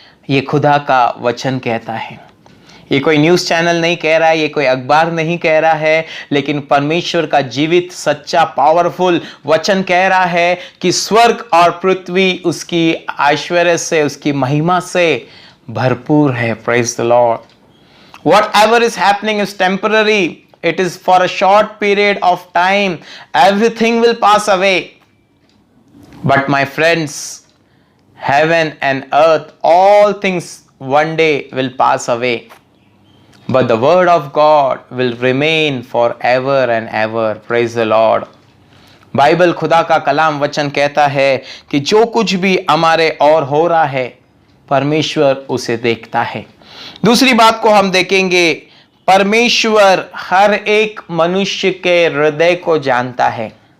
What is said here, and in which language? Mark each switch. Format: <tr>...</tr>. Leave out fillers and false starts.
<hi>ये खुदा का वचन कहता है। ये कोई न्यूज़ चैनल नहीं कह रहा है, ये कोई अखबार नहीं कह रहा है, लेकिन परमेश्वर का जीवित सच्चा पावरफुल वचन कह रहा है कि स्वर्ग और पृथ्वी उसकी ऐश्वर्य से, उसकी महिमा से भरपूर है।</hi> <en>Praise the Lord. Whatever is happening is temporary. It is for a short period of time. Everything will pass away. But my friends, heaven and earth, all things one day will pass away. but the word of God will remain forever and ever. Praise the Lord.</en> <hi>Bible खुदा का कलाम वचन कहता है कि जो कुछ भी हमारे और हो रहा है परमेश्वर उसे देखता है। दूसरी बात को हम देखेंगे, परमेश्वर हर एक मनुष्य के हृदय को जानता है।</hi>